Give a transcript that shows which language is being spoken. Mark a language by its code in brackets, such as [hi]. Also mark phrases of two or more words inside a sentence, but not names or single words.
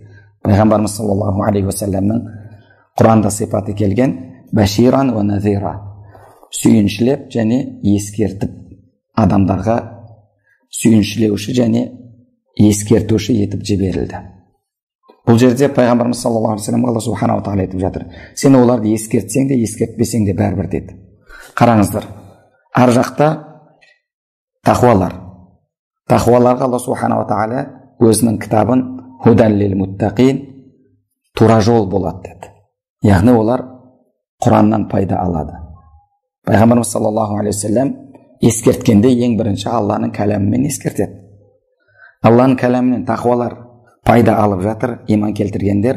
[kk] Пайғамбарымыз [ar] صلى الله عليه وسلم [kk] Құранда сипаты келген [ar] بشيرا ونذيرا, [kk] сүйіншілеп және ескертіп, адамдарға сүйіншілеуші және ескертуші етіп жіберілді. Бұл жерде пайғамбарымыз [ar] صلى الله عليه وسلم [kk] Алла субханала тағала айтып жатыр: сен оларды ескертсең де ескертпесең де бәрібір деді. Қараңыздар, ар жақта тақуаларға Алла субханала тағала өзінің кітабын [ar] هدى للمتقين, [kk] тура жол болады деді. Яғни олар Құраннан пайда алады. Пайғамбарымыз [ar] صلى الله عليه وسلم [kk] ескерткенде ең бірінші Алланың кәләмімен ескертеді. Алланың кәләмінен тақуалар пайда алып жатыр, иман келтіргендер.